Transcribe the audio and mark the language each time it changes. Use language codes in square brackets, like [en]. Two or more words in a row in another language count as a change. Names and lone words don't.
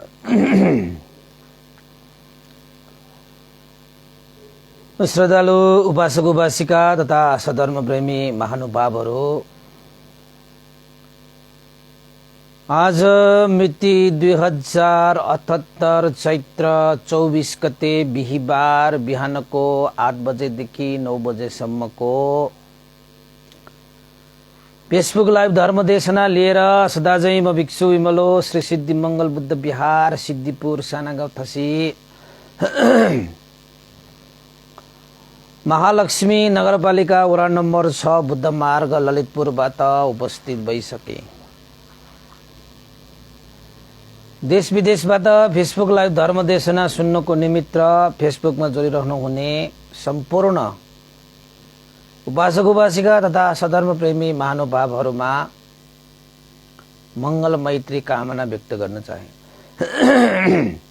[ne] श्रद्धालु उपासक उपासिका तथा सधर्म प्रेमी महानुभावहरू, आज मिति 2078 चैत्र 24 गते बिहिबार बिहानको 8 बजेदेखि 9 बजेसम्मको फेसबुक लाइभ धर्म देशना लिएर सदाझै म भिक्षु विमलो श्री सिद्धि मंगल बुद्ध विहार सिद्धिपुर सानागाउँ थसी महालक्ष्मी नगरपालिका वडा नम्बर 6 बुद्ध मार्ग ललितपुरबाट उपस्थित भइसके। देश विदेशबाट फेसबुक लाइभ धर्म देशना सुन्नको निमित्त फेसबुकमा जोडिरहनु हुने सम्पूर्ण उपासक उपासिका तथा सधर्म प्रेमी महानुभावहरूमा मंगल मैत्री कामना व्यक्त गर्न चाहे।